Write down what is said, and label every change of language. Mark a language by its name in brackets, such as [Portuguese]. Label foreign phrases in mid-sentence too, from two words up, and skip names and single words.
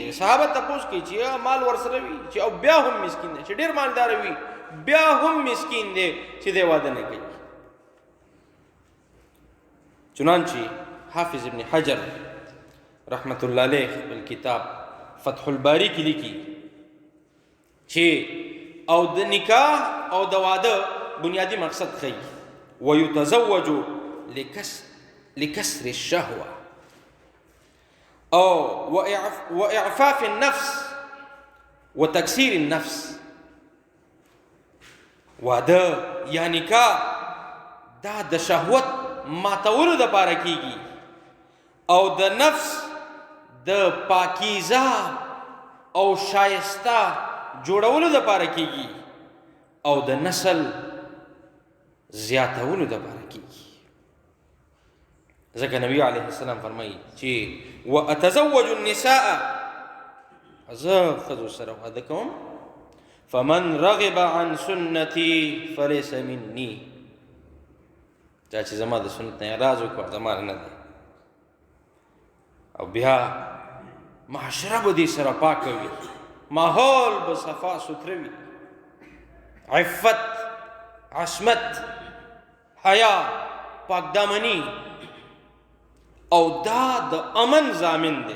[Pashto] صحابه تپوس کوي چې مال ورسره وي چې او بیا هم مسکین دی، چې ډېر مالدار وي بیا هم مسکین دی چې دی واده نه کوي. چنانچه حافظ ابن حجر رحمت الله علیه خپل کتاب فتح الباری کې لیکي چې او د نکاح او د واده بنیادی مقصد ښیي [Arabic] ويتزوج لكسر الشهوة او وإعفاف النفس وتكسير النفس. [Pashto] واده یا نکاح دا د شهوت ماتولو د پاره کیږي او د نفس د پاکیزه او شایسته جوړولو د پاره کیږي او د نسل زیاتولو د پاره کیږي. ځکه نبی [Arabic] علیه السلام [Pashto] فرمایي چې [Arabic] واتزوج النساء [Pashto] زه ښځو سره واده کوم [Arabic] فمن رغب عن سنتي فليس مني [Pashto] چا چې زما د سنت نه اعراض وکړ زما نه دی. او بیا معاشره به دې سره پاکه وي، ماحول به صفا سوتره وي، عفت، عصمت، حیا، پاکدامني، او دا د امن ضامن دی.